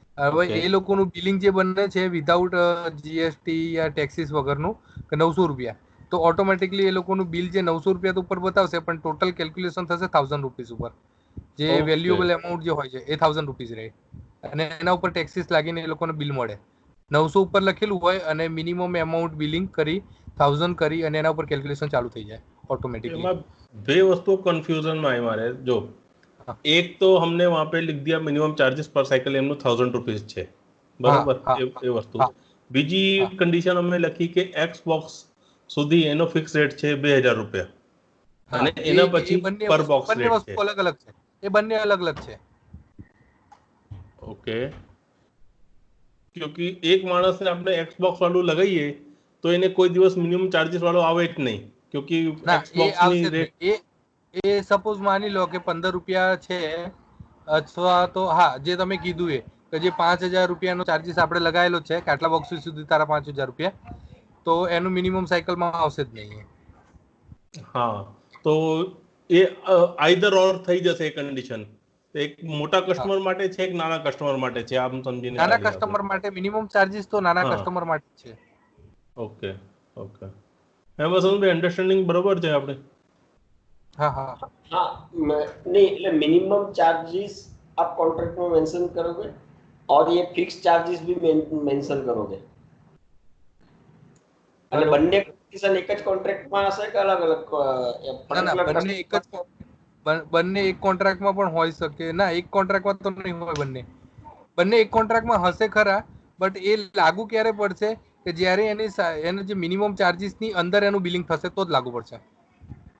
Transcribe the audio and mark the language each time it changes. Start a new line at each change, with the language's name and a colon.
Gujarati: હવે એ લોકોનું બિલિંગ જે બને છે વિધાઉટ જીએસટી યા ટેક્સીસ વગરનું કે 900 રૂપિયા, તો ઓટોમેટિકલી એ લોકોનું બિલ જે 900 રૂપિયા તો ઉપર બતાવશે, પણ ટોટલ કેલ્ક્યુલેશન થશે 1000 રૂપીઝ ઉપર. જે વેલ્યુએબલ એમાઉન્ટ જે હોય છે એ 1000 રૂપીઝ રહે, અને એના ઉપર ટેક્સીસ લાગીને એ લોકોને બિલ મળે. 900 ઉપર લખેલું હોય અને મિનિમમ એમાઉન્ટ બિલિંગ કરી 1000 કરી અને એના ઉપર કેલ્ક્યુલેશન ચાલુ થઈ જાય ऑटोमेटिकली. એમાં બે વસ્તુ કન્ફ્યુઝન માં આવી મારે. જો એક તો
Hindi: हमने वहां पे लिख दिया मिनिमम चार्जेस पर साइकिल
Gujarati: એમનું 1000 રૂપીસ છે, બરાબર? એ વસ્તુ. બીજી કન્ડિશન અમે લખી કે એક્સ બોક્સ સુધી એનો ફિક્સ રેટ છે 2000 રૂપિયા, અને એના પછી પર બોક્સ બંને રેટ છે. વસ્તુ અલગ અલગ છે, એ બંને અલગ અલગ છે. ઓકે. क्योंकि एक माणस ने આપણે એક્સ બોક્સ વાળું લગાવીએ તો એને કોઈ દિવસ મિનિમમ ચાર્जेस વાળો આવે જ નહીં, क्योंकि એક્સ બોક્સ ની રેટ એ સપોઝ માની લો કે 15 રૂપિયા છે, અથવા તો હા જે તમે કીધું એ કે જે 5000 રૂપિયાનો ચાર્જીસ આપણે લગાવેલો છે કે આટલા બોક્સ સુધી તારા 5000 રૂપિયા, તો એનું મિનિમમ સાયકલમાં આવશે જ નહીં. હા, તો એ આઈધર ઓર થઈ જશે એ કન્ડિશન. એક મોટા કસ્ટમર માટે છે, એક નાના કસ્ટમર માટે છે, આમ સમજીને. નાના કસ્ટમર માટે મિનિમમ ચાર્જીસ તો નાના કસ્ટમર માટે છે. ઓકે ઓકે, એમ વસંતભાઈ અન્ડરસ્ટેન્ડિંગ બરોબર છે આપણે?
Hindi: हाँ हाँ हाँ, नहीं,
Gujarati: એટલે મિનિમમ ચાર્जेस
Hindi: आप कॉन्ट्रैक्ट में मेंशन करोगे और ये फिक्स चार्जेस भी मेंशन करोगे,
Gujarati: અને બંને કન્ડિશન એક જ કોન્ટ્રાક્ટમાં હશે કે અલગ અલગ? ના, બંને એક જ બંને એક કોન્ટ્રાક્ટમાં પણ હોઈ શકે. ના, એક કોન્ટ્રાક્ટમાં તો નહીં હોય બંને. બંને એક કોન્ટ્રાક્ટમાં હશે ખરા, બટ એ લાગુ ક્યારે પડશે કે જ્યારે એનો જે મિનિમમ ચાર્જીસ ની અંદર એનું બિલિંગ થશે તો જ લાગુ પડશે.